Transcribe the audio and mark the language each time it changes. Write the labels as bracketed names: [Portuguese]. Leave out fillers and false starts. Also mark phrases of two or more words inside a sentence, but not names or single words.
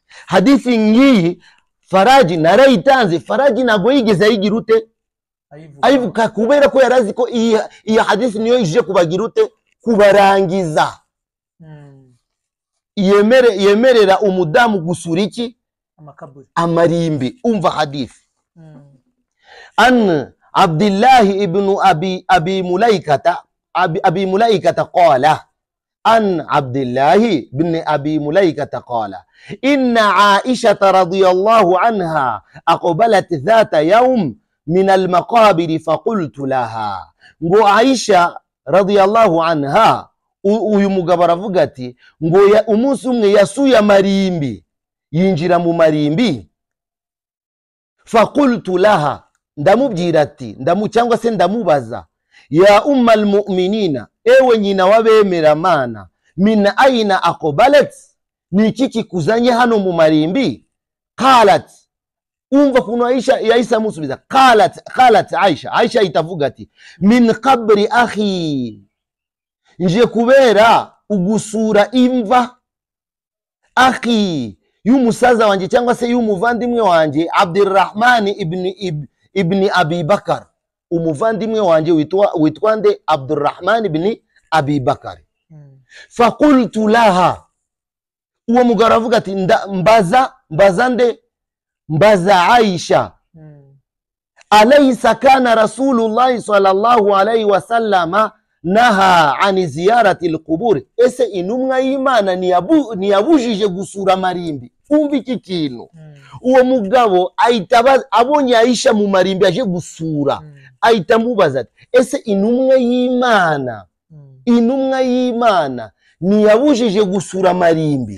[Kinyarwanda] Hadithi ngiyi Faraji narayitanze. Faraji nago yigeze ayigira ute? Ayivuka kubera ko yarazi ko iyi hadithi niyo ije kubagira ute? Kubarangiza. Yemerera umudamu gusura iki? Amarimbi. Umva hadithi. [Arabic] عن عبد الله بن أبي مليكة قال عن عبد الله بن أبي مليكة قال إن عائشة رضي الله عنها أقبلت ذات يوم من المقابر فقلت لها [Kinyarwanda] ngo Aisha [Arabic] رضي الله عنها [Kinyarwanda] uyu mugabo aravuga ati ngo umunsi umwe yasuye amarimbi, yinjira mu marimbi. [Arabic] فقلت لها, [Kinyarwanda] ndamubwira ati cyangwa se ndamubaza, [Arabic] يا أم المؤمنين, [Kinyarwanda] ewe nyina wabemera Mana, [Arabic] من أين أقبلت, [Kinyarwanda] ni kiki kuzanye hano mu marimbi? Qalat, umva kuno Aisha musubiza, qalat Aisha itavuga ati [Arabic] من قبر أخي, [Kinyarwanda] nje kubera ugusura imva akhi y'umusaza wanje cyangwa se y'umuvandimwe wanje Abdurrahman ibn Abi Bakar. Umuvandimwe wanje witwa nde? Abdurrahman ibn Abi Bakar. [Arabic] فقلت لها, [Kinyarwanda] uwo mugabo avuga ati mbaza Aisha, [Arabic] أليس كان رسول الله صلى الله عليه وسلم نهى عن زيارة القبور, [Kinyarwanda] ese intumwa y'Imana ntiyabujije gusura marimbi? Umva iki kintu. Uwo mugabo abonye Aisha mu marimbi aje gusura, ahita mubaza ati ese intumwa y'Imana ntiyabujije gusura marimbi?